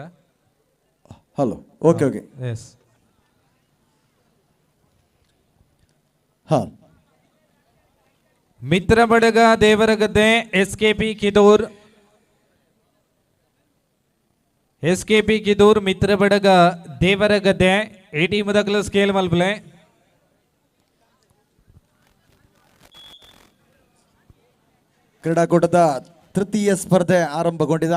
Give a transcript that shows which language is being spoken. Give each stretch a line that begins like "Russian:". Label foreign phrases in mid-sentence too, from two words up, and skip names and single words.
English: hello, okay okay, ಎಸ್. ಹಾ.
Tulu: ಮಿತ್ರ ಬಡಗ ದೇವರಗದ್ದೆ SKP ಕಿದೂರ್ ಮಿತ್ರ ಬಡಗ ದೇವರಗದ್ದೆ 80
English: ಮೊದಲ scale
Tulu: ಮಲ್ಪಲೆ.
Kannada: ಕ್ರೀಡಾಕೂಟದ ತೃತೀಯ ಸ್ಪರ್ಧೆ ಆರಂಭಗೊಂಡಿದೆ.